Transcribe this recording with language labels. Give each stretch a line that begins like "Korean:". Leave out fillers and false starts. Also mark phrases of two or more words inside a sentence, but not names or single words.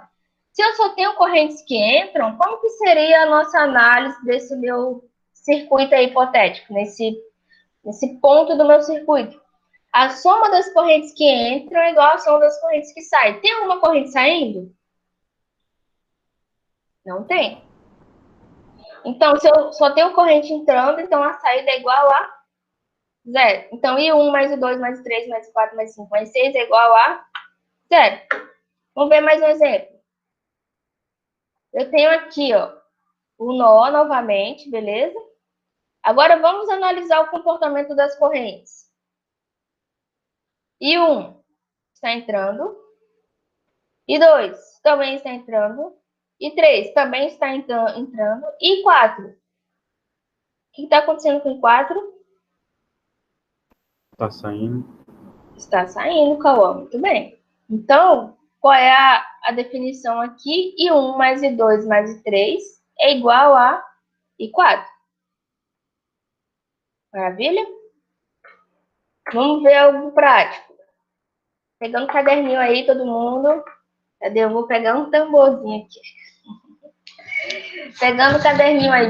Portuguese: Se eu só tenho correntes que entram, como que seria a nossa análise desse meu circuito aí hipotético, nesse ponto do meu circuito? A soma das correntes que entram é igual à soma das correntes que saem. Tem alguma corrente saindo? Não tem. Então, se eu só tenho corrente entrando, então a saída é igual a 0. Então, I1 mais I2 mais I3 mais I4 mais I5 mais I6 é igual a 0. Vamos ver mais um exemplo. Eu tenho aqui, ó, o nó novamente, beleza? Agora vamos analisar o comportamento das correntes. I1 está entrando. I2 também está entrando. I3 também está entrando. I4. O que está acontecendo com I4? Tá saindo. Está saindo, Cauã. Muito bem. Então, qual é a definição aqui? I1 mais I2 mais I3 é igual a I4. Maravilha? Vamos ver algo prático. Pegando um caderninho aí, todo mundo. Cadê? Eu vou pegar um tamborzinho aqui. Pegando o caderninho aí.